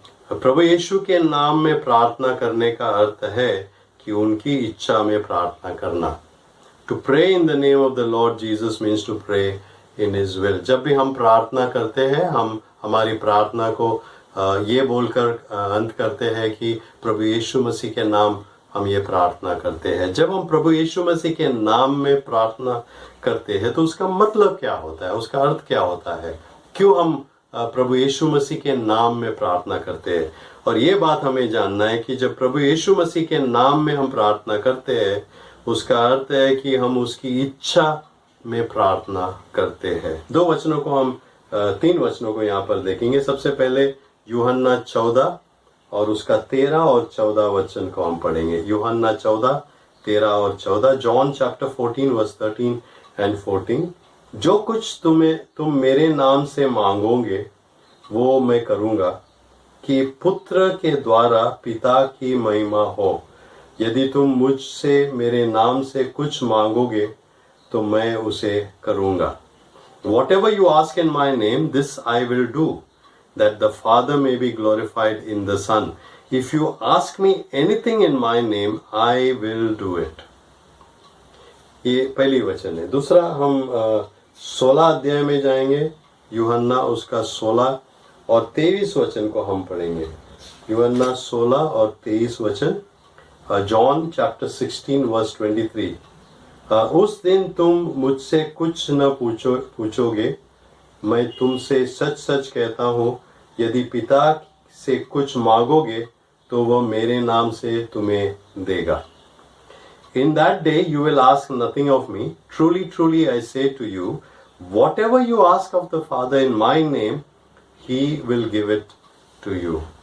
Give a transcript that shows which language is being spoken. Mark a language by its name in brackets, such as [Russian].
[Hindi] प्रभु यीशु के नाम में प्रार्थना करने का अर्थ है कि उनकी इच्छा में प्रार्थना करना। [English] To pray in the name of the Lord Jesus means to pray in His will. [Hindi] जब भी हम प्रार्थना करते हैं, हम हमारी प्रार्थना को ये बोलकर अंत करते हैं कि प्रभु यीशु मसीह के नाम हम ये प्रार्थना करते हैं। जब हम प्रभु यीशु मसीह के नाम में प्रार्थना करते हैं तो उसका मतलब क्या होता है, उसका अर्थ क्या होता है, क्यों हम प्रभु यीशु मसीह के नाम में प्रार्थना करते हैं। और ये बात हमें जानना है कि जब प्रभु यीशु मसीह के नाम में हम प्रार्थना करते हैं, उसका अर्थ है कि हम उसकी इच्छा में प्रार्थना करते हैं। दो वचनों को हम तीन वचनों को यहाँ पर देखेंगे। सबसे पहले यूहन्ना 14 और उसका 13 और 14 वचन को हम पढ़ेंगे। यूहन्ना 14, 13 और 14। [English] John chapter 14 verse 13 and 14। [Hindi] जो कुछ तुम मेरे नाम से मांगोगे वो मैं करूँगा, कि पुत्र के द्वारा पिता की महिमा हो। यदि तुम मुझसे मेरे नाम से कुछ मांगोगे तो मैं उसे करूँगा। [English] Whatever you ask in my name, this I will do, that the Father may be glorified in the Son. If you ask me anything in my name, I will do it. [Hindi] ये पहली वचन है। दूसरा हम 16 अध्याय में जाएंगे, यूहन्ना उसका 16 और 23 वचन को हम पढ़ेंगे। यूहन्ना 16 और 23 वचन। [English] John chapter 16 verse 23। [Hindi] उस दिन तुम मुझसे कुछ न पूछोगे, मैं तुमसे सच सच कहता हूँ, यदि पिता से कुछ मांगोगे तो वह मेरे नाम से तुम्हें देगा। [English] In that day you will ask nothing of me. Truly, truly I say to you, whatever you ask of the Father in my name, He will give it to you.